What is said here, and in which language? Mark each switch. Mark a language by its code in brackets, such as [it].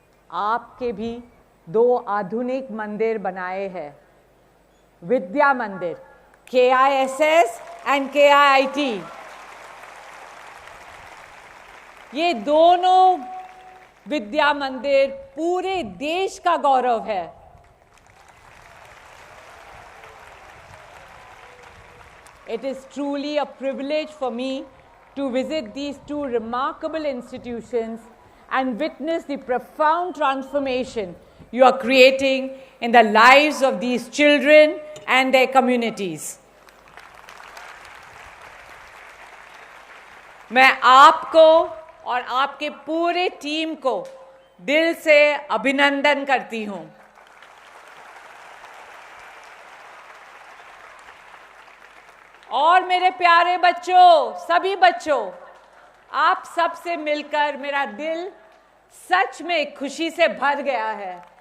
[hi] आपके भी 2 आधुनिक मंदिर बनाए हैं, विद्या मंदिर KISS एंड KIIT। ये दोनों विद्या मंदिर पूरे देश का गौरव है। [en] It is truly a privilege for me to visit these 2 remarkable institutions and witness the profound transformation you are creating in the lives of these children and their communities. [hi] मैं आपको और आपके पूरे टीम को दिल से अभिनंदन करती हूँ। और मेरे प्यारे बच्चों, सभी बच्चों, आप सबसे मिलकर मेरा दिल सच में खुशी से भर गया है।